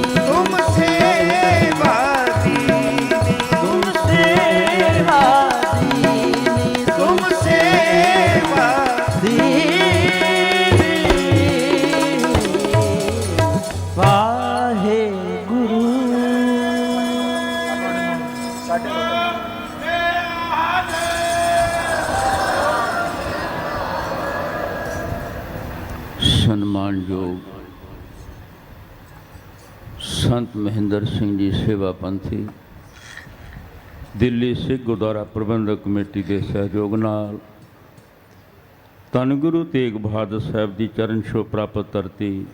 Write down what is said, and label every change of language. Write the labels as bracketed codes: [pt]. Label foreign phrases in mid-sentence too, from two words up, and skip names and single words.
[pa] ਤੁਮ ਸੇਵਾ ਦੀਨੀ, ਤੁਮ ਸੇਵਾ ਦੀਨੀ, ਤੁਮ ਸੇਵਾ ਦੀਨੀ। ਵਾਹੇ ਗੁਰੂ। ਸਨਮਾਨਯੋਗ ਸੰਤ ਮਹਿੰਦਰ ਸਿੰਘ ਜੀ ਸੇਵਾ ਪੰਥੀ, ਦਿੱਲੀ ਸਿੱਖ ਗੁਰਦੁਆਰਾ ਪ੍ਰਬੰਧਕ ਕਮੇਟੀ ਦੇ ਸਹਿਯੋਗ ਨਾਲ ਧੰਨ ਗੁਰੂ ਤੇਗ ਬਹਾਦਰ ਸਾਹਿਬ ਦੀ ਚਰਨ ਛੋਹ ਪ੍ਰਾਪਤ ਧਰਤੀ